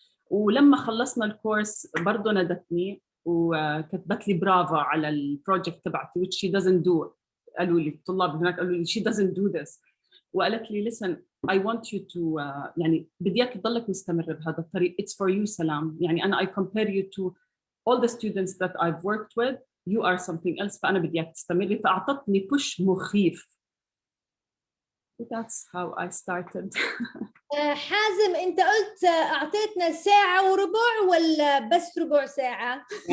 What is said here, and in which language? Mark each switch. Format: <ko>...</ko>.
<ar>ولما خلصنا الكورس برضه ندتني وكتبت لي برافو على البروجكت تبعتي</ar> <en>which she doesn't do.</en> <ar>قالوا لي الطلاب هناك قالوا لي</ar> <en>she doesn't do this.</en> <ar>وقالت لي</ar> <en>listen I want you to</en> <ar>يعني بدي اياك تضلك مستمر بهذا الطريق.</ar> <en>it's for you سلام.</en> <ar>يعني أنا</ar> <en>I compare you to all the students that I've worked with. you are something else.</en> <ar>فأنا بدي اياك تستمري. فأعطتني push مخيف.</ar> <en>That's how I started.</en> <ar>حازم أنت قلت أعطيتنا ساعة وربع ولا بس ربع ساعة؟</ar>